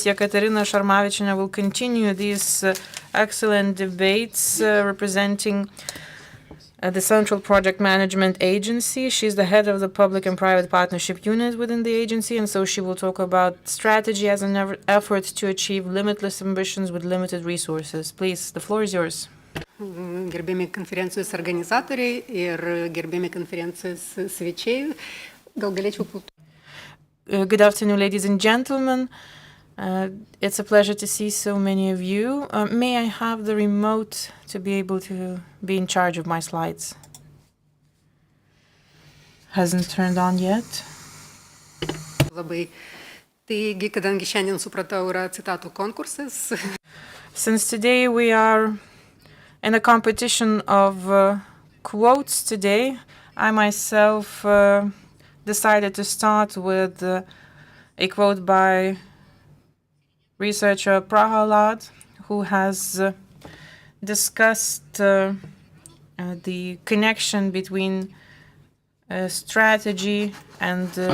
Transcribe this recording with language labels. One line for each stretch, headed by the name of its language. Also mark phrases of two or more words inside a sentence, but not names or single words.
English: Jekaterina Šarmavičienė will continue these excellent debates representing the Central Project Management Agency. She's the head of the Public and Private Partnership Unit within the agency, and so she will talk about strategy as an effort to achieve limitless ambitions with limited resources. Please, the floor is yours.
Lithuanian: Gerbiami konferencijos organizatoriai ir gerbiami konferencijos svečiai, gal galėčiau...
English: Good afternoon, ladies and gentlemen. It's a pleasure to see so many of you. May I have the remote to be able to be in charge of my slides? Hasn't turned on yet.
Lithuanian: Labai. Taigi, kadangi šiandien supratau yra citatų konkursas.
English: Since today we are in a competition of quotes today, I myself decided to start with a quote by researcher Prahalad, who has discussed the connection between strategy and